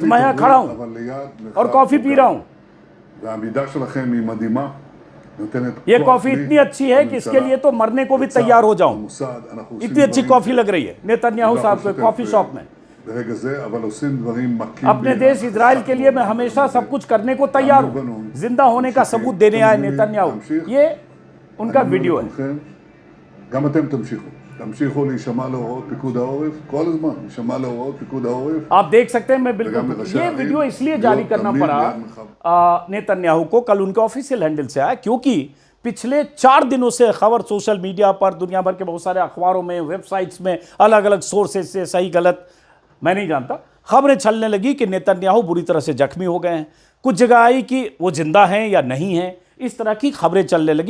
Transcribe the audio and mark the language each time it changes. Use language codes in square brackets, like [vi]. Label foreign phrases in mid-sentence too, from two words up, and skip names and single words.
[hi] मैं यहां खड़ा हूं और कॉफी पी रहा हूं। ये कॉफी इतनी अच्छी है कि इसके लिए तो मरने को भी तैयार हो जाऊं, इतनी अच्छी कॉफी लग रही है नेतन्याहू साहब को [en] coffee shop [hi] में। अपने देश इजराइल के लिए मैं हमेशा सब कुछ करने को तैयार हूं, जिंदा होने का सबूत देने आए नेतन्याहू। ये उनका वीडियो है। [he] תמשיכו להישמע להוראות פיקוד העורף, כל הזמן להישמע להוראות פיקוד העורף. [hi] आप देख सकते हैं, मैं [he] וגם [hi] बिल्कुल [he] לראשי [hi] ये [he] הערים, [hi] वीडियो इसलिए जारी [he] להיות [hi] करना [he] תמיד [hi] पड़ा [he] ליד מרחב. [hi] नेतन्याहू को, कल उनके [en] official handle [hi] से आया, क्योंकि पिछले 4 दिनों से खबर [en] social media [hi] पर, दुनिया भर के बहुत सारे अखबारों में, वेबसाइट्स में, अलग अलग सोर्सेज से, सही गलत मैं नहीं जानता, खबरें चलने लगी कि नेतन्याहू बुरी तरह से जख्मी हो गए हैं। कुछ जगह आई कि वो जिंदा हैं या नहीं हैं, इस तरह की खबरें चलने लगी।